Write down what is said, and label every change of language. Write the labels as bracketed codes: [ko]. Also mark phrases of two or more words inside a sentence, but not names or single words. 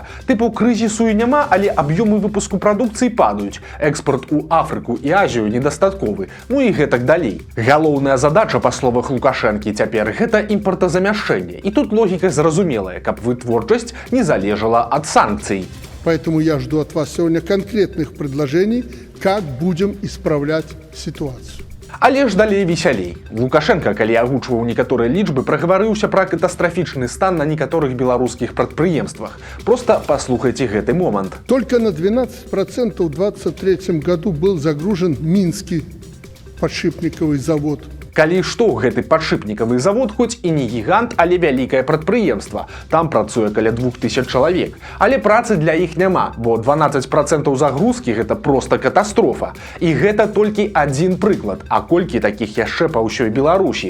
[be] Тыпу крызісу і няма, але аб'ёмы выпуску прадукцыі падаюць. Экспорт у Афрыку і Азію недастатковы. І гэтак далей. Галоўная задача, па словах Лукашэнкі, цяпер гэта імпартазамяшчэнне. І тут логіка зразумелая, каб вытворчасць не залежала ад санкцый. [ru] Поэтому я жду от вас сегодня конкретных предложений, как будем исправлять ситуацию. [be] Але ж далей весялей. Лукашенка, калі агучваў некаторыя лічбы, прагаварыўся пра катастрафічны стан на некаторых беларускіх прадпрыемствах. Проста паслухайце гэты момант. [ru] Только на 12% в 2023 году был загружен Минский подшипниковый завод. [be] Калі што, гэты падшипнікавы завод хоць і не гігант, але вялікае прадпрыемства. Там працуе каля 2000 чалавек. Але працы для іх няма, бо 12% загрузкі гэта проста катастрофа. І гэта толькі адзін прыклад, а колькі такіх яшчэ па ўсёй Беларусі.